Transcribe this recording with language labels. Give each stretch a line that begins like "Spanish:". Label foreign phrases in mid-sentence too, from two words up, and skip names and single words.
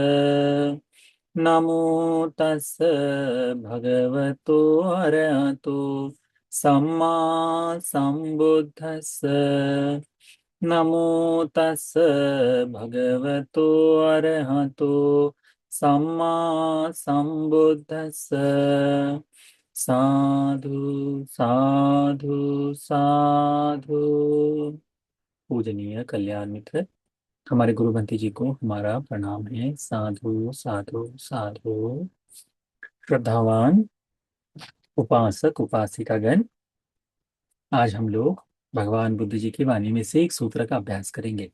Pali: नमो तस् भगवतो अरहतो सम्मा सम्बुद्दस्स। नमो तस् भगवतो अरहतो सम्मा सम्बुद्दस्स। साधु साधु साधु।
Hindi: पूजनीय कल्याण मित्र, हमारे गुरु भंते जी को हमारा प्रणाम है।
Pali: साधु साधु साधु।
Hindi: श्रद्धावान उपासक उपासिकागण, आज हम लोग भगवान बुद्ध जी की वाणी में से एक सूत्र का अभ्यास करेंगे।